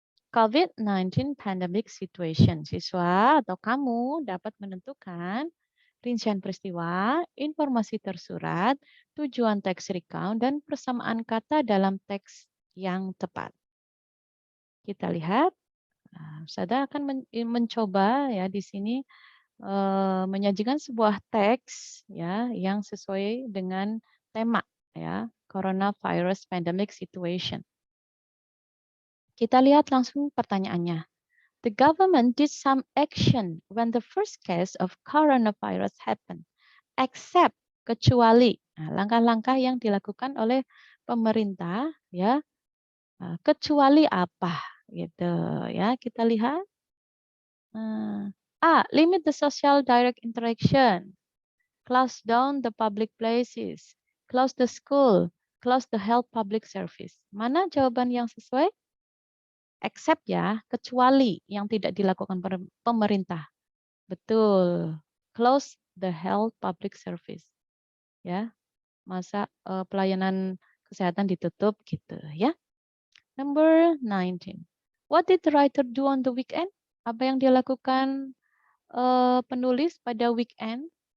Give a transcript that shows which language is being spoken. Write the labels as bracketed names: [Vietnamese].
[English] COVID-19 pandemic situation. [Indonesian] Siswa atau kamu dapat menentukan rincian peristiwa, informasi tersurat, tujuan teks recount, dan persamaan kata dalam teks yang tepat. Kita lihat, Sada akan mencoba ya di sini menyajikan sebuah teks ya yang sesuai dengan tema ya, coronavirus pandemic situation. Kita lihat langsung pertanyaannya. [English] The government did some action when the first case of coronavirus happened, except [Indonesian] kecuali langkah-langkah yang dilakukan oleh pemerintah ya, kecuali apa gitu ya. Kita lihat. [English] Limit the social direct interaction, close down the public places, close the school, close the health public service. [Indonesian] Mana jawaban yang sesuai? Except ya, kecuali yang tidak dilakukan pemerintah. Betul. [English] Close the health public service. [Indonesian] Ya, masa pelayanan kesehatan ditutup gitu ya. [English] Number 19. What did the writer do on the weekend? [Indonesian] Apa yang dilakukan penulis pada weekend?